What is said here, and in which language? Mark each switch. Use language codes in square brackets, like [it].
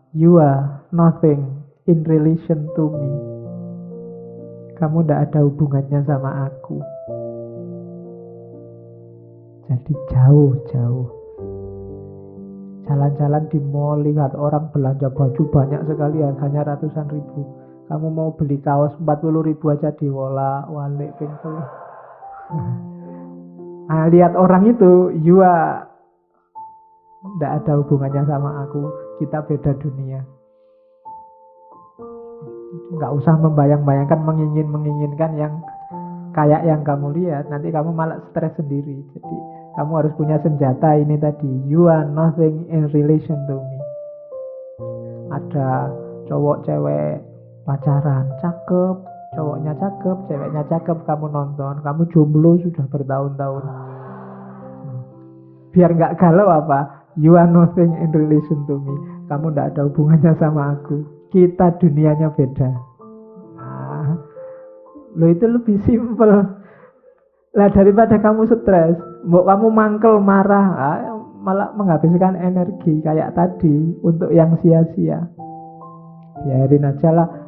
[en] You are nothing in relation to me. [id] Kamu tidak ada hubungannya sama aku. Jadi jauh-jauh. Jalan-jalan di mall, lihat orang belanja baju banyak sekali, harganya ratusan ribu. Kamu mau beli kaos 40.000 aja diwolak-walik pintu. Nah, lihat orang itu, [en] you are [id] tidak ada hubungannya sama aku. Kita beda dunia. Nggak usah membayang-bayangkan, menginginkan yang kayak yang kamu lihat. Nanti kamu malah stres sendiri. Jadi kamu harus punya senjata ini tadi. [en] You are nothing in relation to me. [id] Ada cowok cewek pacaran, cakep, cowoknya cakep, ceweknya cakep, kamu nonton, kamu jomblo sudah bertahun-tahun. Biar nggak galau apa? [en] You are nothing in relation to me. [id] Kamu nggak ada hubungannya sama aku. Kita dunianya beda. Nah, lo itu lebih simple. Lah daripada kamu stres, kamu mangkel marah, malah menghabiskan energi kayak tadi untuk yang sia-sia. Biarin aja lah.